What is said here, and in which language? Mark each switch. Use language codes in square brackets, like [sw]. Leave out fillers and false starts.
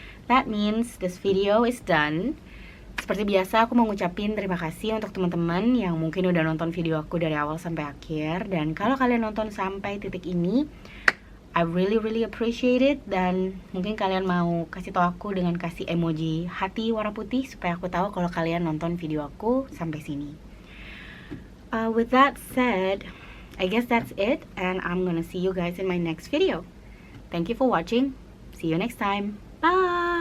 [en] That means this video is done. [id] Seperti biasa aku mau ngucapin terima kasih untuk teman-teman yang mungkin udah nonton video aku dari awal sampai akhir. Dan kalau kalian nonton sampai titik ini, [en] I really appreciate it. [id] Dan mungkin kalian mau kasih tau aku dengan kasih emoji hati warna putih supaya aku tahu kalau kalian nonton video aku sampai sini. [en] With that said, I guess that's it, and I'm gonna see you guys in my next video. Thank you for watching. See you next time. Bye!